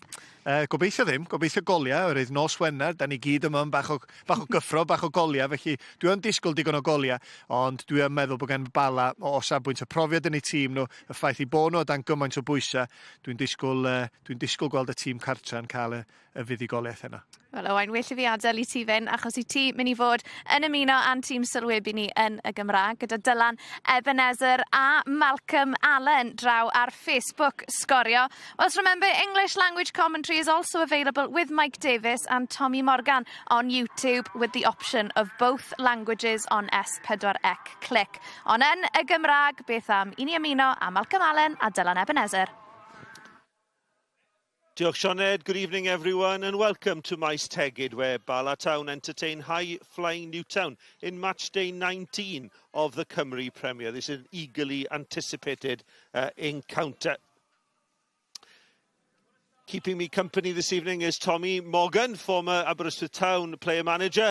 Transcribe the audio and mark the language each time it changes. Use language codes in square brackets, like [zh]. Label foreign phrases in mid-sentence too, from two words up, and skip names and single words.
[cy] Gobeithio ddim, gobeithio goliau, oherwydd nos Wener, da ni gyd yma yn bach o gyffro, bach o goliau, felly dwi yn disgwyl digon o goliau, ond dwi yn meddwl bod gen Bala o safbwynt y profiad yn eu tîm nhw, y ffaith i bod nhw o dan gymaint o bwysau, dwi'n disgwyl gweld y tîm cartra yn cael y fuddigoliaeth yna. Wel, Owain, well i fi adael i ti fynd, achos i ti mynd i fod yn ymuno a'n tîm sylwebu ni yn y Gymraeg, gyda Dylan Ebenezer a Malcolm Allen draw ar Facebook Sgorio. [en] Whilst remember, English language commentary is also available with Mike Davis and Tommy Morgan on YouTube with the option of both languages on S4C Click. [cy] Ond yn y Gymraeg, beth am i ni ymuno a Malcolm Allen a Dylan Ebenezer. Diolch Sioned, [en] good evening everyone and welcome to Maes Tegid where Bala Town entertain high-flying Newtown in match day 19 of the Cymru Premier. This is an eagerly anticipated encounter. Keeping me company this evening is Tommy Morgan, former Aberystwyth Town player manager.